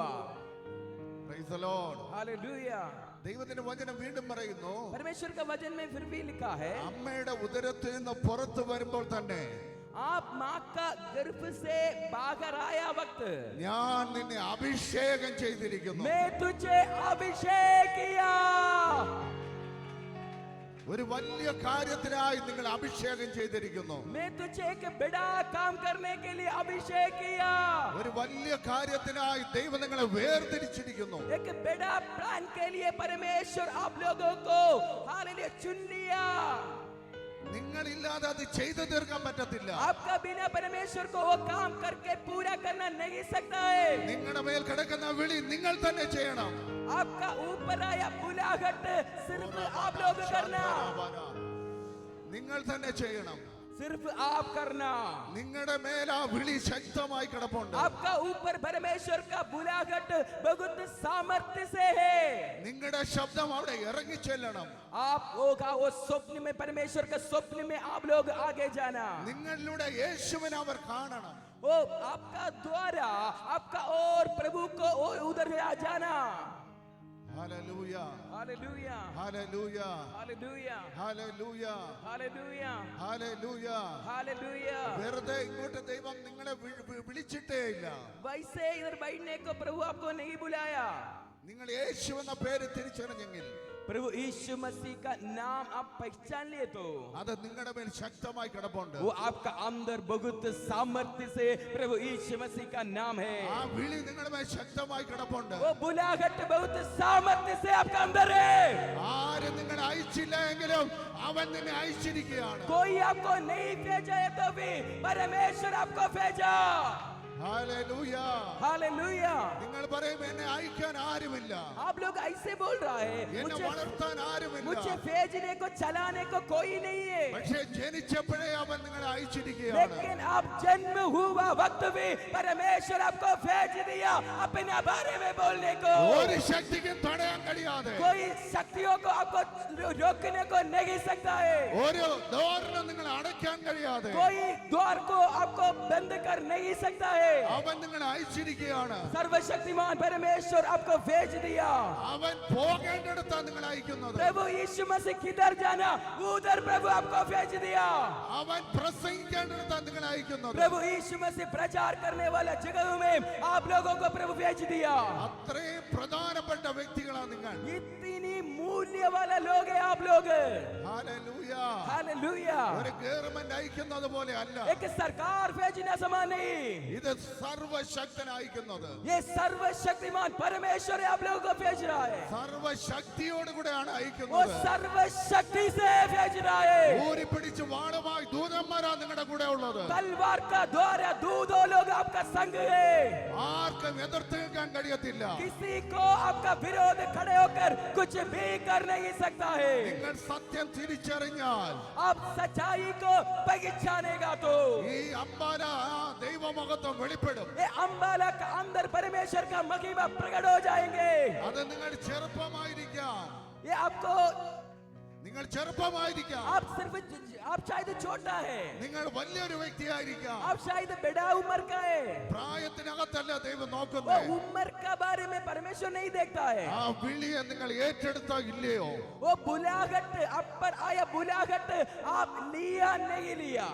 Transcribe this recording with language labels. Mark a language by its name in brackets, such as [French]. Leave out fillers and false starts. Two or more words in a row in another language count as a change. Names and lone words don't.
[English] Praise the Lord. [Hindi] हालेलुया. [Malayalam] ദൈവത്തിന്റെ വചനം വീണ്ടും പറയുന്നു, [Hindi] परमेश्वर का वचन में फिर भी लिखा है [Malayalam] അമ്മയുടെ ഉദരത്തിൽ നിന്ന് പുറത്തു വരുമ്പോൾ തന്നെ [Hindi] आप माँ का गर्भ से बाहर आया वक्त [Malayalam] ഞാൻ നിന്നെ അഭിഷേകം ചെയ്തിരിക്കുന്നു. [Hindi] मैं तुझे अभिषेक किया. [Malayalam] ഒരു വലിയ കാര്യത്തിനായി നിങ്ങൾ അഭിഷേകം ചെയ്തിരിക്കുന്നു. [Hindi] मैं तुझे एक बड़ा काम करने के लिए अभिषेक किया. [Malayalam] ഒരു വലിയ കാര്യത്തിനായി ദൈവം നിങ്ങളെ വേർതിരിച്ചിരിക്കുന്നു. [Hindi] एक बड़ा प्लान के लिए परमेश्वर आप लोगों को हालेलुया चुन लिया. [Malayalam] നിങ്ങളില്ലാതെ അത് ചെയ്തു തീർക്കാൻ പറ്റത്തില്ല. [Hindi] आपका बिना परमेश्वर को वो काम करके पूरा करना नहीं सकता है. [Malayalam] നിങ്ങളുടെ മേൽ കിടക്കുന്ന വിളി നിങ്ങൾ തന്നെ ചെയ്യണം. [Hindi] आपका ऊपर आया बुलाहट सिर्फ आप लोग करना. [Malayalam] നിങ്ങൾ തന്നെ ചെയ്യണം. [Hindi] सिर्फ आप करना. [Malayalam] നിങ്ങളുടെ മേൽ ആ വിളി ശക്തമായി കിടപ്പുണ്ട്. [Hindi] आपका ऊपर परमेश्वर का बुलाहट बहुत सामर्थ्य से है. [Malayalam] നിങ്ങളുടെ ശബ്ദം അവിടെ ഇറങ്ങി ചെല്ലണം. [Hindi] आप होगा वो स्वप्न में, परमेश्वर का स्वप्न में आप लोग आगे जाना. [Malayalam] നിങ്ങളിലൂടെ യേശുവിനെ അവർ കാണണം. [Hindi] वो आपका द्वारा आपका और प्रभु को उधर आ जाना. [Malayalam] ഹല്ലേലൂയ. [Hindi] हालेलुया. [Malayalam] ഹല്ലേലൂയ. [Hindi] हालेलुया. [Malayalam] ഹല്ലേലൂയ. [Hindi] हालेलुया. [Malayalam] ഹല്ലേലൂയ. [Hindi] हालेलुया. [Malayalam] വെറുതെ ഇങ്ങോട്ട് ദൈവം നിങ്ങളെ വിളിച്ചിട്ടേ ഇല്ല. [Hindi] वैसे इधर बैठने को प्रभु आपको नहीं बुलाया. [Malayalam] നിങ്ങൾ യേശു എന്ന പേര് തിരിച്ചറിഞ്ഞെങ്കിൽ [Hindi] प्रभु यीशु मसीह का नाम आप पहचान लिए तो [Malayalam] അത് നിങ്ങളുടെ മേൽ ശക്തമായി കിടപ്പുണ്ട്. [Hindi] वो आपका अंदर बहुत सामर्थ्य से प्रभु यीशु मसीह का नाम है. [Malayalam] ആ വിളി നിങ്ങളുടെ മേൽ ശക്തമായി കിടപ്പുണ്ട്. [Hindi] वो बुलाहट बहुत सामर्थ्य से आपका अंदर है. [Malayalam] ആരും നിങ്ങളെ അയച്ചില്ല എങ്കിലും അവൻ നിന്നെ അയച്ചിരിക്കുകയാണ്. [Hindi] कोई आपको नहीं भेजा है तो भी परमेश्वर आपको भेजा. [Malayalam] ഹല്ലേലൂയ. [Hindi] हालेलुया. [Malayalam] നിങ്ങൾ പറയും എന്നെ അയക്കാൻ ആരുമില്ല, [Hindi] आप लोग ऐसे बोल रहा है [Malayalam] എന്നെ വളർത്താൻ ആരുമില്ല. [Hindi] मुझे भेजने को चलाने को कोई नहीं है. [Malayalam] പക്ഷേ ജനിച്ചപ്പോഴേ അവൻ നിങ്ങളെ അയച്ചിരിക്കുകയാണ്. [Hindi] लेकिन आप जन्म हुआ वक्त भी परमेश्वर आपको भेज दिया अपने बारे में बोलने को. [Malayalam] ഒരു ശക്തിക്കും തടയാൻ കഴിയാതെ, [Hindi] कोई शक्तियों को आपको रोकने को नहीं सकता है. [Malayalam] ഒരു ദ്വാരം നിങ്ങൾ അടയ്ക്കാൻ കഴിയാതെ [Hindi] कोई द्वार को आपको बंद कर नहीं सकता है. [Malayalam] അവൻ നിങ്ങളെ അയച്ചിരിക്കുകയാണ്. [Hindi] सर्वशक्तिमान सर्वशक्तिमान परमेश्वर आपको भेज दिया। [Malayalam] അവൻ പോകേണ്ടിടത്താണ് നിങ്ങൾ അയക്കുന്നത്. [Hindi] प्रभु यीशु मसीह किधर जाना उधर प्रभु आपको भेज दिया। [Malayalam] അവൻ പ്രസംഗിക്കേണ്ടിടത്താണ് നിങ്ങൾ അയക്കുന്നത്. [Hindi] प्रभु यीशु मसीह प्रचार करने वाला जगहों में आप लोगों को प्रभु भेज दिया। [Malayalam] അത്രയും പ്രധാനപ്പെട്ട വ്യക്തികളാണ് നിങ്ങൾ. [Hindi] इतनी मूल्य वाला लोग हैं आप लोग। [Malayalam] ഹല്ലേലൂയ. [Hindi] हालेलुया। [Malayalam] ഒരു ഗവൺമെന്റ് അയക്കുന്നത് പോലെ അല്ല. [Hindi] एक सरकार भेजना समान नहीं, [Malayalam] ഇത് സർവശക്തൻ അയക്കുന്നത്. [Hindi] ये सर्वशक्तिमान परमेश्वर आप लोगों को भेज रहा है। [Malayalam] സർവശക്തിയോട് കൂടെയാണ് [Hindi] वो [Malayalam] അയക്കുന്നത്. [Hindi] सर्वशक्ति से भेज रहा है। [Malayalam] ഊരി പിടിച്ച് വാളുമായി ദൂതന്മാരാ നിങ്ങളുടെ കൂടെ ഉള്ളത്. [Hindi] तलवार का द्वारा दो लोग आपका संग है। [Malayalam] ആർക്കും എതിർത്ത് നിൽക്കാൻ കഴിയത്തില്ല. [Hindi] किसी को आपका विरोध खड़े होकर कुछ भी कर नहीं सकता है। [Malayalam] നിങ്ങൾ സത്യം തിരിച്ചറിഞ്ഞാൽ [Hindi] आप सच्चाई को पहचानेगा तो [Malayalam] ഈ അമ്പാല ദൈവമഹത്വം വെളിപ്പെടും. [Hindi] ये अंबाला का अंदर परमेश्वर का महिमा प्रकट हो जाएंगे। [Malayalam] അത് നിങ്ങൾ ചെറുപ്പമായിരിക്കാം, [Hindi] ये आपको [Malayalam] നിങ്ങൾ ചെറുപ്പമായിരിക്കാം, [Hindi] आप सिर्फ आप शायद छोटा है, [Malayalam] നിങ്ങൾ വലിയൊരു വ്യക്തിയായിരിക്കാം. [Hindi] आप शायद बड़ा उम्र का है। [Malayalam] പ്രായത്തിനകത്തല്ല ദൈവം [Hindi] वो [Malayalam] നോക്കുന്നത്. [Hindi] उम्र का बारे में परमेश्वर नहीं देखता है। [Malayalam] ആ വിളിയെ നിങ്ങൾ ഏറ്റെടുത്തോ ഇല്ലയോ? [Hindi] वो बुलाहट आप पर आया, बुलाहट आप लिया नहीं लिया।